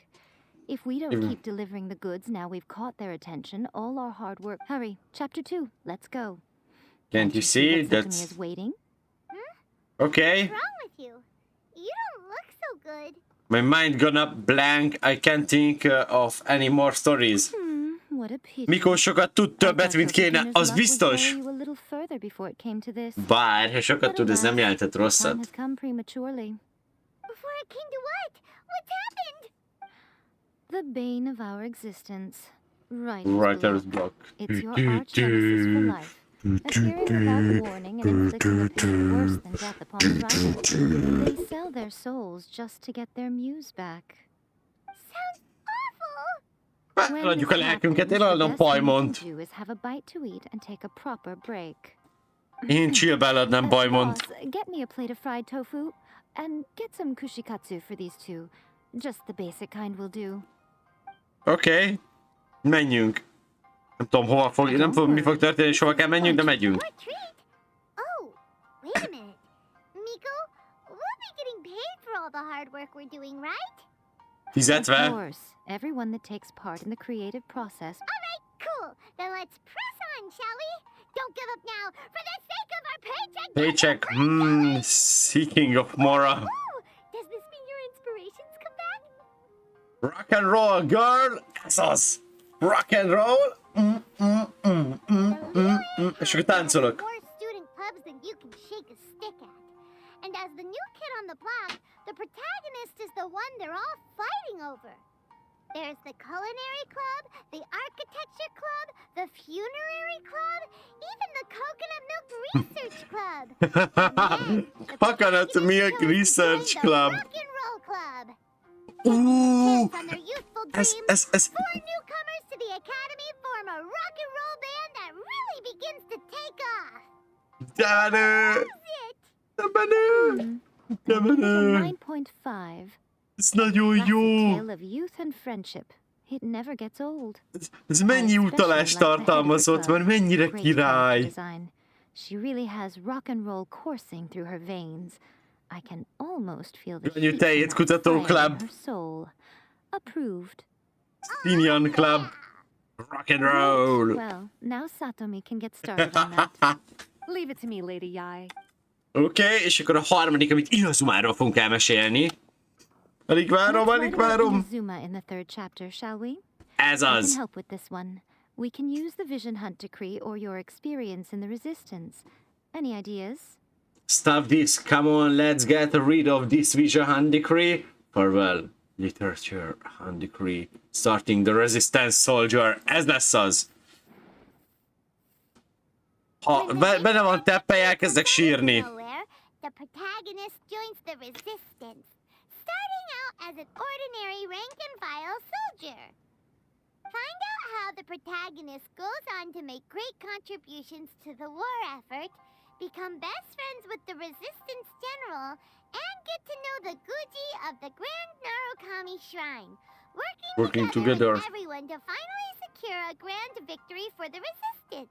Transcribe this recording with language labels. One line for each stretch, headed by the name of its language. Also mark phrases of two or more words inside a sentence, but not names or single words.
English: If we don't keep delivering the goods now we've caught their attention, all our hard work... Hurry, chapter 2, let's go. Can't you see? That's... is waiting? Okay. What's wrong with you? You don't look so good. My mind gonna blank. I can't think of any more stories. What a pity.
Hungarian: Miko sokat tud többet, mint kéne, az biztos. Bár, ha sokat tud, ez nem jelentett rosszat.
English: Before it came to what? What's happened? The bane of our existence. Writer's block. It's your arch nemesis for life. Appearing without warning and inflicting a pain worse than death upon the rival. They sell their souls just to get their muse back. Sounds awful!
Hungarian: Megadjuk a lelkünket, én eladom Pajmont. Én chillbe eladnám Pajmont.
English: Get me a plate of fried tofu, and get some kushikatsu for these two. Just the basic kind will do.
Hungarian: Oké. Menjünk. Nem tudom, hova fog, nem tudom, mi fog történni, és hova kell menjünk, de megyünk.
English: Oh, wait a minute. Miko, we'll be getting paid for all the hard work we're doing, right?
Hungarian: Fizetve?
English: Of course. Everyone that takes part in the creative process. All right, cool. Then let's press on, shall we? Don't give up now, for the sake of our paycheck. Paycheck. Seeking of Mora. Ooh, does this mean your inspirations come back? Rock and roll, girl. Azaz. Rock and roll.
Hungarian: És akkor táncolok.
English: More student pubs than you can shake a stick at. And as the new kid on the block, the protagonist is the one they're all fighting over. There's the culinary club, the architecture club, the funerary club, even the coconut milk research club. Coconut milk research club. Rock and roll club. Ooh. On their youthful dreams, 4 newcomers to the academy form a rock and roll band that really begins to take off. That's it. 9.5.
Hungarian: Ez nagyon jó.
English: Tale of youth and friendship. It never gets old.
Hungarian: Ez mennyi utalást tartalmazott, mert mennyire király.
English: She really has rock and roll coursing through her veins. I can almost feel the
Hungarian: Könnyű tejét kutató club.
English: her soul. Approved. Senior club. Rock and roll. Well, now Satomi can get started on that. Leave it to me, Lady Yae.
Hungarian: Oké, és akkor a harmadik, amit Inazumáról fogunk elmesélni. Alig várom, alig várom.
English: Inazuma in the third chapter, shall we?
Hungarian: Ez
English: I can
Hungarian: az.
English: help with this one. We can use the Vision Hunt decree or your experience in the Resistance. Any ideas? Stop this. Come on, let's get rid of this Vision Hunt decree. Farewell, literature Hunt decree. Starting the Resistance soldier.
Hungarian: Ez lesz az. Ha benne van teppely, elkezdek sírni.
English: The protagonist joins the Resistance, starting out as an ordinary rank-and-file soldier. Find out how the protagonist goes on to make great contributions to the war effort, become best friends with the Resistance General, and get to know the Guji of the Grand Narukami Shrine, working together with everyone to finally secure a grand victory for the Resistance.